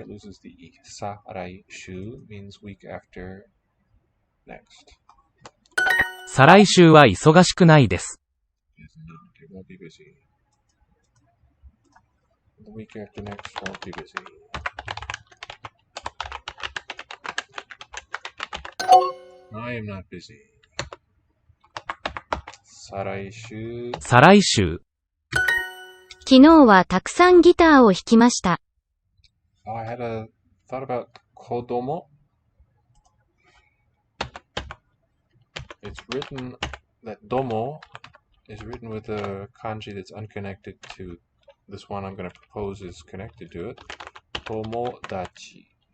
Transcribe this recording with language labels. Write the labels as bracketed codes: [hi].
[en] It loses the i. Saraishu means week after next. [ja] 再来週は忙しくないです。 [en] It's not. It won't be busy. The week after next won't be busy. I am not busy. [ja] 再来週。再来週。昨日はたくさんギターを弾きました。 [en] Oh, I had a thought about kodomo. It's written that domo is written with a kanji that's unconnected to this one I'm going to propose is connected to it. [ja] Tomodachi.